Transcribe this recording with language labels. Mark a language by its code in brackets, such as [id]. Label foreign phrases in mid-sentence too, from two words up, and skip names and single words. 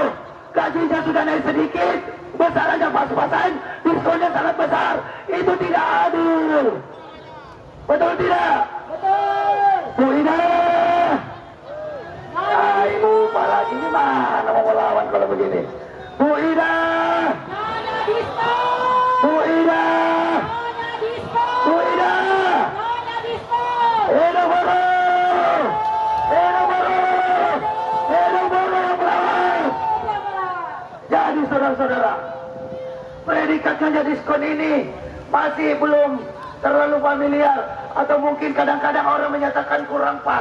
[id] Gajinya sudah naik sedikit, besar aja pas-pasan, diskonnya sangat besar. Itu tidak adil. Betul tidak? Betul. Bu Ida. Ibu lagi gimana mau melawan kalau begini? Bu Ida. Nyonya Diskon. Bu Ida. Nyonya Diskon. Bu Ida. Nyonya Diskon. Hidup buruh. Hidup buruh. Hidup buruh yang melawan. Jadi saudara-saudara, predikat Nyonya Diskon ini masih belum terlalu familiar, atau mungkin kadang-kadang orang menyatakan kurang pas.